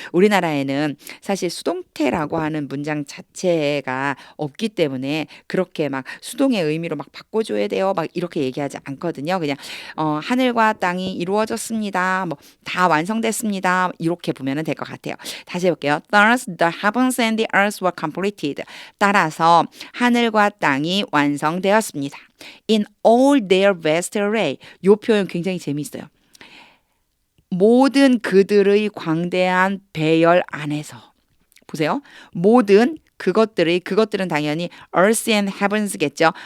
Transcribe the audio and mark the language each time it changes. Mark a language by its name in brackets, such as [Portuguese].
[Korean] 우리나라에는 사실 수동태라고 하는 문장 자체가 없기 때문에 그렇게 막 수동의 의미로 막 바꿔줘야 돼요. 막 이렇게 얘기하지 않거든요. 그냥 하늘과 땅이 이루어졌습니다. 뭐 다 완성됐습니다. 이렇게 보면 될 것 같아요. 다시 해볼게요. [English] Thus the heavens and the earth were completed. [Korean] 따라서 하늘과 땅이 완성되었습니다. [English] In all their vast array. [Korean] 이 표현 굉장히 재미있어요. 모든 그들의 광대한 배열 안에서. 보세요. 모든 그것들은 당연히 [English] earth and heavens [Korean] 겠죠.